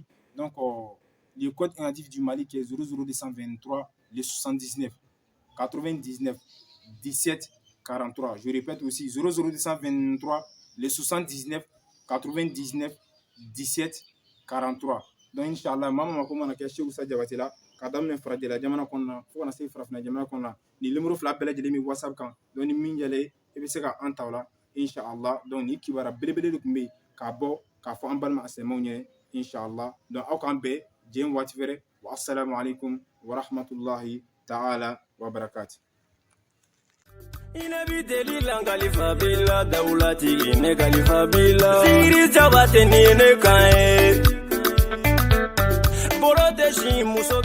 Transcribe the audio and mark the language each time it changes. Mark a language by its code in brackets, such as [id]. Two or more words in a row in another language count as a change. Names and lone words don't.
[fr] Donc le code indicatif du Mali qui est 00223 les 79 99 17 43. Je répète aussi 00223 les 79 99 17 43. [bm] Donc inchallah mama ko mana ke Cheikh Oussa Diabaté la ka daminɛ farajɛla jamana kɔnɔna na fo kana se farafinna jamana kɔnɔna na ni numéro fila bɛɛ lajɛlen bɛ WhatsApp kan donc ni min yɛlɛ i bɛ se ka an ta o la inchallah donc ni kibaruya belebele de tun bɛ yen k'a bɔ k'a fɔ an balima silamɛw ɲɛna inchallah donc aw k'an bɛɛ diɲɛ waati wɛrɛ wa [ar] السلام عليكم ورحمة الله تعالى وبركاته. Inabi deli la kalifa bila daulati ne kalifa bila Siri Diabaté ni ne kan boro de shi muso